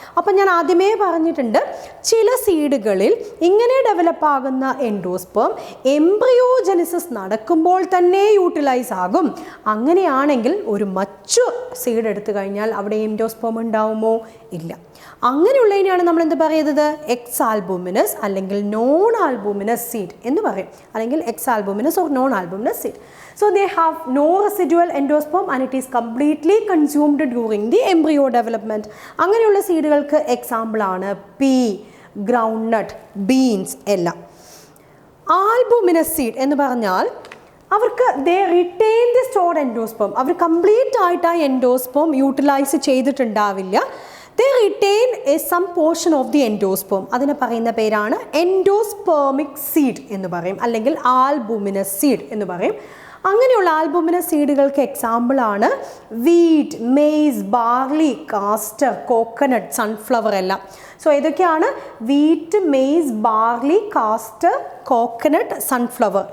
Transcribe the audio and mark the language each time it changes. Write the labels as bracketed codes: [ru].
[ml] അപ്പം ഞാൻ ആദ്യമേ പറഞ്ഞിട്ടുണ്ട്, ചില സീഡുകളിൽ ഇങ്ങനെ ഡെവലപ്പ് ആകുന്ന എൻഡോസ്പേം എംബ്രിയോജനിസിസ് നടക്കുമ്പോൾ തന്നെ യൂട്ടിലൈസ് ആകും. അങ്ങനെയാണെങ്കിൽ ഒരു മച്യൂർ സീഡ് എടുത്തു കഴിഞ്ഞാൽ അവിടെ എൻഡോസ്പേം ഉണ്ടാവുമോ? ഇല്ല. അങ്ങനെയുള്ളതിനെയാണ് നമ്മൾ എന്ത് പറയുന്നത്? എക്സാൽബുമിനസ് അല്ലെങ്കിൽ നോൺ ആൽബുമിനസ് സീഡ് എന്ന് പറയും, അല്ലെങ്കിൽ [en] Exalbuminous or non albuminous seed. So they have no residual endosperm and it is completely consumed during the embryo development. [ml] അങ്ങനെയുള്ള സീഡുകൾക്ക് എക്സാമ്പിൾ ആണ് പീ, ഗ്രൗണ്ട്നട്ട്, ബീൻസ് എല്ലാം. ആൽബുമിനസ് സീഡ് എന്ന് പറഞ്ഞാൽ അവർക്ക് [en] They retain the stored endosperm. [ml] Our complete ആയിട്ട് ആ endosperm utilise ചെയ്തിട്ടുണ്ടാവില്ല. [en] They retain some portion of the endosperm. [ml] അതിനെ പറയുന്ന പേരാണ് എൻഡോസ്പേമിക് സീഡ് എന്ന് പറയും, അല്ലെങ്കിൽ ആൽബുമിനസ് സീഡ് എന്ന് പറയും. അങ്ങനെയുള്ള ആൽബുമിനസ് സീഡുകൾക്ക് എക്സാമ്പിളാണ് wheat, maze, barley, castor, coconut, sunflower എല്ലാം. സോ ഇതൊക്കെയാണ് wheat, maze, barley, castor, coconut, sunflower.